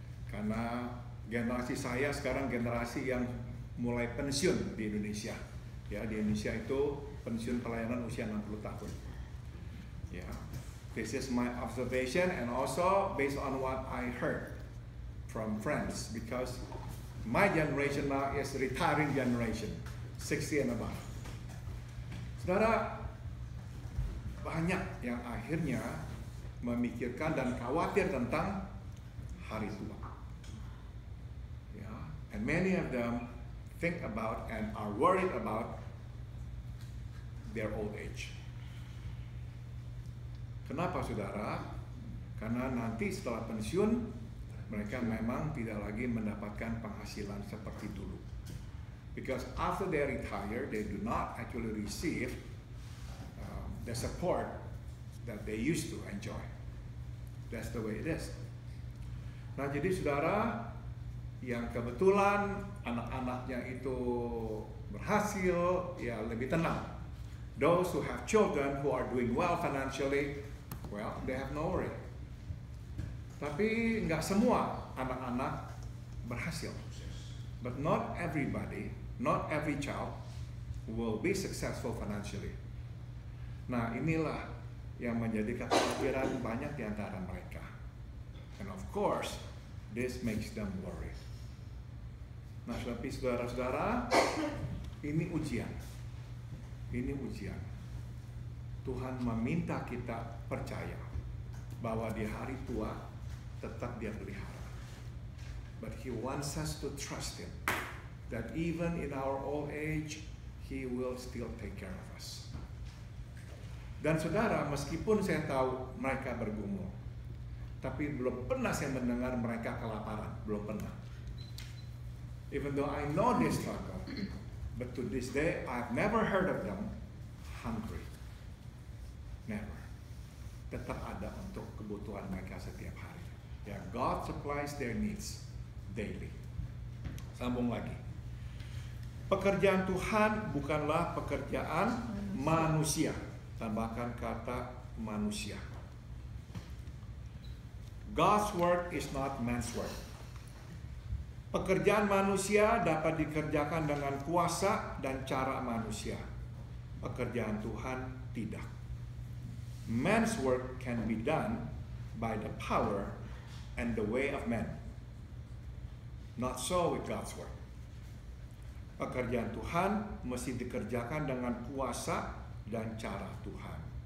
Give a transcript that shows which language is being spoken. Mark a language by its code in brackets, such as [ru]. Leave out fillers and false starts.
[id] Karena generasi saya sekarang generasi yang mulai pensiun di Indonesia. Ya, di Indonesia itu pensiun pelayanan usia 60 tahun. [en] Ya, this is my observation and also based on what I heard from friends, because my generation now is retiring generation, 60 and above. [id] Saudara, banyak yang akhirnya memikirkan dan khawatir tentang hari tua. [en] Ya, and many of them think about and are worried about their old age. [id] Kenapa, saudara? Karena nanti setelah pensiun mereka memang tidak lagi mendapatkan penghasilan seperti dulu. [en] Because after they retire, they do not actually receive the support that they used to enjoy. That's the way it is. [id] Nah, jadi saudara yang kebetulan anak-anaknya itu berhasil, ya lebih tenang. [en] Those who have children who are doing well financially, well, they have no worry. [id] Tapi nggak semua anak-anak berhasil. [en] But not everybody, not every child will be successful financially. [id] Nah, inilah yang menjadi kekhawatiran banyak di antara mereka. [en] And of course, this makes them worry. [id] Nah, tapi saudara-saudara, ini ujian. Ini ujian. Tuhan meminta kita percaya bahwa di hari tua tetap Dia pelihara. [en] But He wants us to trust Him, that even in our old age, He will still take care of us. [id] Dan saudara, meskipun saya tahu mereka bergumul, tapi belum pernah saya mendengar mereka kelaparan, belum pernah. [en] Even though I know they struggle, but to this day I've never heard of them hungry. Never. [id] Tetap ada untuk kebutuhan mereka setiap hari. [en] Ya, God supplies their needs daily. [id] Sambung lagi. Pekerjaan Tuhan bukanlah pekerjaan manusia. Tambahkan kata manusia. [en] God's work is not man's work. [id] Pekerjaan manusia dapat dikerjakan dengan kuasa dan cara manusia. Pekerjaan Tuhan tidak. [en] Man's work can be done by the power and the way of man. Not so with God's work. [id] Pekerjaan Tuhan mesti dikerjakan dengan kuasa dan cara Tuhan.